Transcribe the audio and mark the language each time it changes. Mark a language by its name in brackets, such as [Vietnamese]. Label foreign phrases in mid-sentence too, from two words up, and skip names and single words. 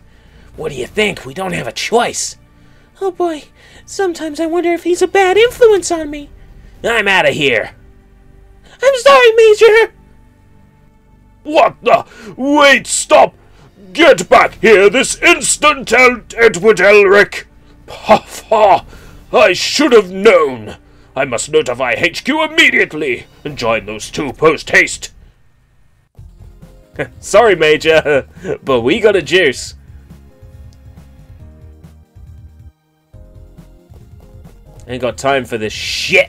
[English] What do you think? We don't have a choice. Oh boy, sometimes I wonder if he's a bad influence on me. I'm out of here. I'm sorry, Major! What the? Wait, stop! Get back here this instant, Edward Elric! Ha ha! I should have known! I must notify HQ immediately and join those two post-haste! Sorry, Major, but we got a juice. Ain't got time for this shit!